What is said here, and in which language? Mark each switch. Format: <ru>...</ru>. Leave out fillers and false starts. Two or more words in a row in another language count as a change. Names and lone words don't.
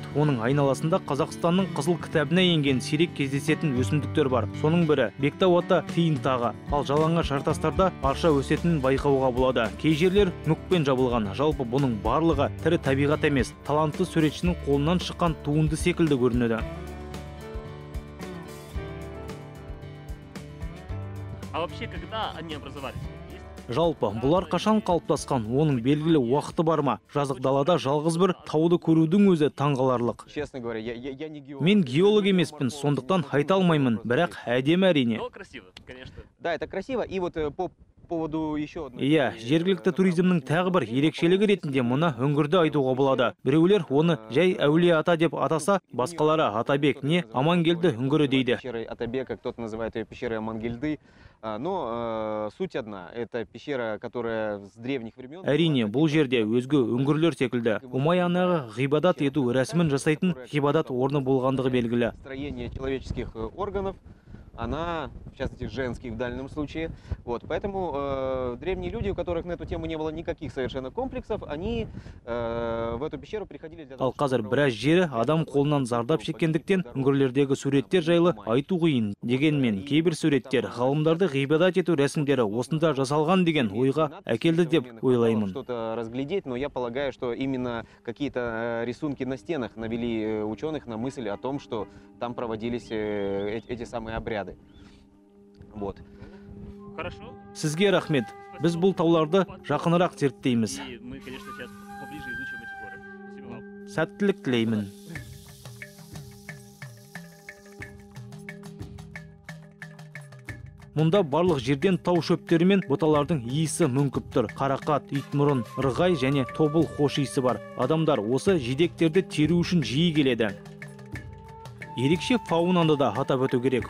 <kk>Оның айналасында Қазақстанның қызыл кітабына енген сирек кездесетін өсімдіктер бар. Соның бірі Бектау ата тиын тағы. Ал жалаңаш жартастарда арша өсетінін байқауға болады. Кей жерлер мүкпен жабылған. Жалпы бұның барлығы тірі табиғат емес, талантты суретшінің қолынан шыққан туынды секілді көрінеді.</kk> <ru>А вообще, когда они образовались?</ru> <kk>Жалпы, бұлар қашан қалыптасқан, оның белгілі уақыты бар ма? Жазық далада жалғыз бір тауды көрудің өзі таңғаларлық.</kk> <ru>Честно говоря, я не геолог.</ru> <kk>Мен геолог емеспін, сондықтан айта алмаймын, бірақ әдемі әрине.</kk> <ru>Но красиво, конечно. Да, это красиво. И вот по поводу еще одной...</ru> <kk>Иә, жергілікті туризмнің тағы бір ерекшелігі ретінде мұны үңгірді айтуға болады. Біреулер оны жай әулие ата деп атаса, басқалары Атабек не Амангелді үңгірі дейді.</kk> <ru>Пещерой Атабека, кто-то называет ее пещерой Амангельды. Но суть одна. Это пещера, которая с древних времен...</ru> <kk>Әрине, бұл жерде өзге үңгірлер секілді. Умай анағы ғибадат ету рәсімін жасайтын ғибадат орны болғандығы белгілі.</kk> <ru>Строение человеческих органов, она, в частности, женских в данном случае. Вот, поэтому древние люди, у которых на эту тему не было никаких совершенно комплексов, они в эту пещеру приходили для того,</ru> <kk>Ал қазір біраз жері адам қолынан зардап шеккендіктен үңгірлердегі суреттер жайлы айту қиын. Дегенмен кейбір суреттер ғалымдарды ғибадат ету рәсімдері осында жасалған деген ойға әкелді деп ойлаймын.</kk> <ru>Что-то разглядеть, но я полагаю, что именно какие-то рисунки на стенах навели ученых на мысль о том, что там проводились эти самые обряды. Вот. Хорошо.</ru> <kk>Сізге рахмет. Біз бұл тауларды жақынырақ зерттейміз.</kk> <ru>И мы, конечно, сейчас поближе изучим эти горы. Спасибо вам.</ru> <kk>Сәттілік тілеймін. Мұнда барлық жерден тау шөптері мен бұталардың иісі мүңкіп тұр. Қарақат, итмұрын, ырғай және тобыл хош иісі бар. Адамдар осы жидектерді теру үшін жиі келеді. Ерекше фаунаны да атап өту керек.</kk>